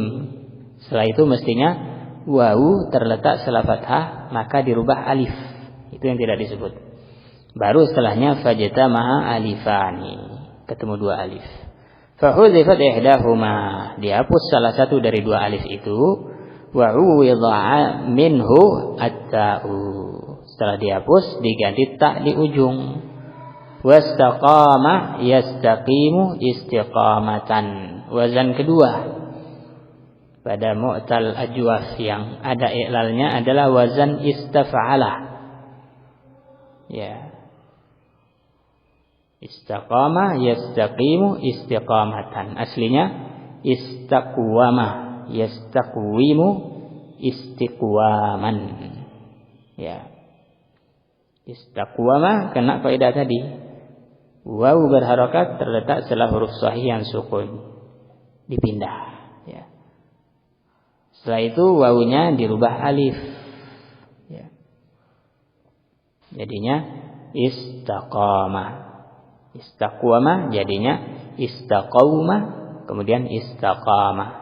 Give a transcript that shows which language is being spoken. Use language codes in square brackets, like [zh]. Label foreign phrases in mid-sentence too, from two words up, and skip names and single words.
[id] Setelah itu mestinya wawu terletak setelah fathah, maka dirubah alif. Itu yang tidak disebut. Baru setelahnya [ar] فاجتمع ألفان, [id] ketemu dua alif. [ar] فحذفت إحداهما, [id] dihapus salah satu dari dua alif itu. [ar] وعوض منه التاء, [id] setelah dihapus diganti tak di ujung. [ar] واستقام يستقيم استقامة, [id] wazan kedua pada [ar] معتل أجوف [id] yang ada i'lalnya adalah wazan istaf'ala, ya. [ar] استقام يستقيم استقامة, aslinya استقوم يستقوم استقواما, ya. [id] Istaqwama kena kaidah tadi, wawu berharokat terletak setelah huruf sahih yang sukun, dipindah, ya. Setelah itu wawunya dirubah alif, ya. Jadinya istaqama. Istaqwama jadinya istaqawma, kemudian istaqama.